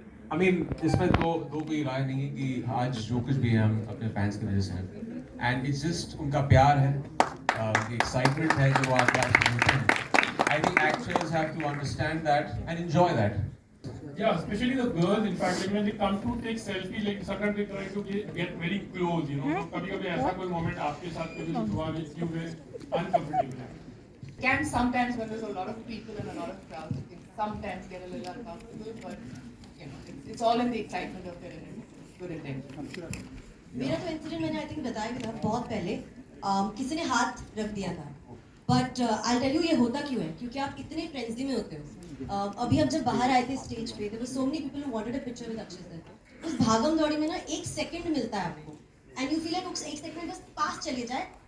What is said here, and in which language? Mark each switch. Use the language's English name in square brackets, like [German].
[English] I mean, [Hindi] इसमें दो कोई राय नहीं है कि आज जो कुछ भी है हम अपने फैंस की वजह से हैं. [English] And it's just [Hindi] उनका प्यार है, उनकी excitement है जो आज होते हैं. [English] I think actors have to understand that and enjoy that. Yeah, especially the girls. In fact, like when they come to take selfie, like sometimes they try to get very close. You know, [Hindi] कभी-कभी ऐसा कोई moment आपके साथ कभी हुआ [English] which you were uncomfortable. Can sometimes when there's a lot of people and a lot of crowds, it can sometimes get a little uncomfortable, but you know, it's all in the excitement of it and good intent. [Hindi] मेरा तो incident मैंने [English] I think [Hindi] बताया भी था बहुत पहले. किसी ने हाथ रख दिया था, [English] but I tell you [Hindi] ये होता क्यों है, क्योंकि आप इतने फ्रेंड्सली में होते हो. अभी हम जब बाहर आए थे स्टेज पे, [English] There were so many people who wanted a picture with Akshay sir. [Hindi] उस भागम दौड़ी में ना 1 सेकंड मिलता है आपको, [English] and you feel like [Hindi] उस 1 सेकंड में बस पास चले जाए.